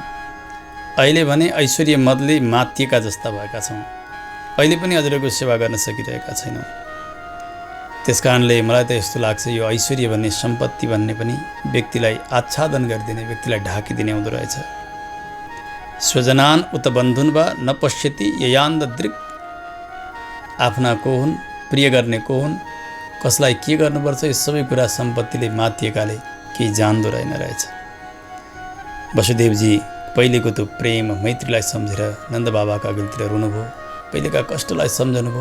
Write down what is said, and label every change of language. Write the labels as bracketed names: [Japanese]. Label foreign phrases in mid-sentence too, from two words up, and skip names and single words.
[Nepali] अहिले भने ऐश्वर्य मदले मातिएका जस्ता भएका छौँ। अहिले पनि हजुरहरूको सेवा गर्न सकिरहेका छैनौँ। त्यस कारणले मलाई त यस्तो लाग्छ, यो ऐश्वर्य भन्ने, सम्पत्ति भन्ने पनि व्यक्तिलाई आच्छादन गरिदिने, व्यक्तिलाई ढाकिदिने हुँदो रहेछ। [Sanskrit] स्वजनान उत बन्धुन वा न पश्यति ययान्द दृक्। [Nepali] आफ्ना को हुन्, प्रिय गर्ने को हुन्, कसलाई के गर्नुपर्छ, यो सबै कुरा सम्पत्तिले मातिएकाले केही जान्दो रहेछ। वसुदेवजी पहिलेको त्यो प्रेम मैत्रीलाई सम्झेर नन्दबाबाका अघिल्तिर रुनुभयो। पहिलेका कष्टलाई सम्झनुभयो।